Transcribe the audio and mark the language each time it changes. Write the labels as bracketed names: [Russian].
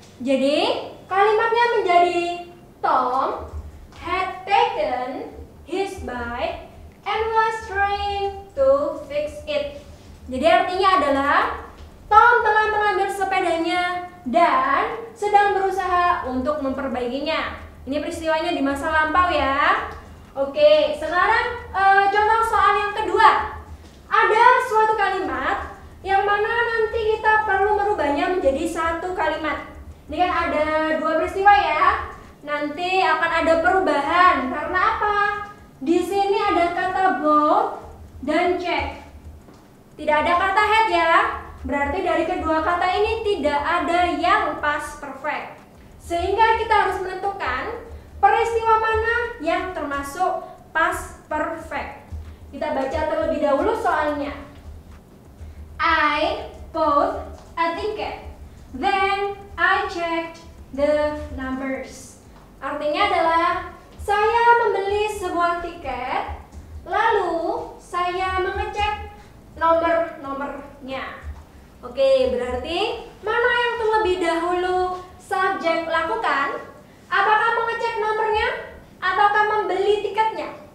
[Indonesian] Jadi kalimatnya menjadi [English] Tom had taken his bike and was trying to fix it. [Indonesian] Jadi artinya adalah Tom telah mengambil sepedanya dan sedang berusaha untuk memperbaikinya. Ini peristiwanya di masa lampau ya. Oke, sekarang contoh soal yang kedua. Ada suatu kalimat yang mana nanti kita perlu merubahnya menjadi satu kalimat. Ini kan ada dua peristiwa ya. Nanti akan ada perubahan. Karena apa? Di sini ada kata both dan check. Tidak ada kata had ya. Berarti dari kedua kata ini tidak ada yang past perfect. Sehingga kita harus menentukan peristiwa mana yang termasuk past perfect. Kita baca terlebih dahulu soalnya. [English] I bought a ticket. Then I checked the numbers. [Indonesian] Artinya adalah saya membeli sebuah tiket, lalu saya mengecek nomor-nomornya. Oke, berarti mana yang terlebih dahulu subjek lakukan? Apakah mengecek nomornya ataukah membeli tiketnya?